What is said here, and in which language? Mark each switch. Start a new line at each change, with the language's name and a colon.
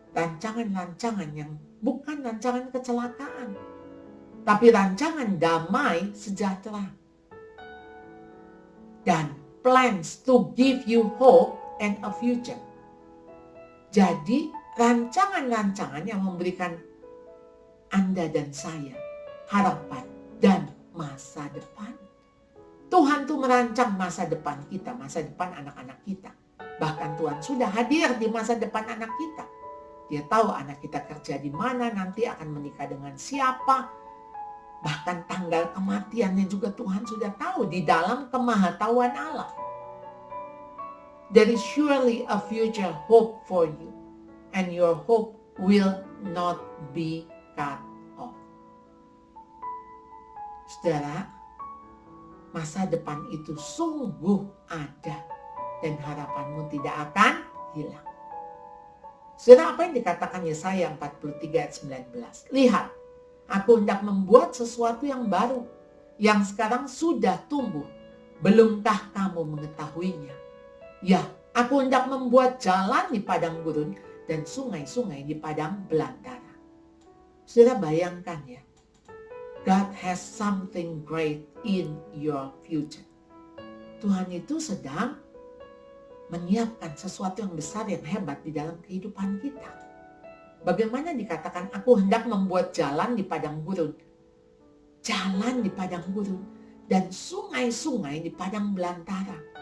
Indonesian: Rancangan-rancangan yang bukan rancangan kecelakaan. Tapi rancangan damai sejahtera.
English: Dan plans to give you hope and a future.
Indonesian: Jadi rancangan-rancangan yang memberikan Anda dan saya harapan dan masa depan. Tuhan tuh merancang masa depan kita, masa depan anak-anak kita. Bahkan Tuhan sudah hadir di masa depan anak kita. Dia tahu anak kita kerja di mana, nanti akan menikah dengan siapa. Bahkan tanggal kematiannya juga Tuhan sudah tahu di dalam kemahatauan Allah.
English: There is surely a future hope for you, and your hope will not be cut off.
Indonesian: Saudara, masa depan itu sungguh ada dan harapanmu tidak akan hilang. Saudara, apa yang dikatakan Yesaya 43 ayat 19? Lihat, aku hendak membuat sesuatu yang baru, yang sekarang sudah tumbuh. Belumkah kamu mengetahuinya? Ya, aku hendak membuat jalan di padang gurun dan sungai-sungai di padang belantara. Saudara, bayangkan ya,
English: God has something great in your future.
Indonesian: Tuhan itu sedang menyiapkan sesuatu yang besar, yang hebat di dalam kehidupan kita. Bagaimana dikatakan aku hendak membuat jalan di padang gurun. Jalan di padang gurun dan sungai-sungai di padang belantara.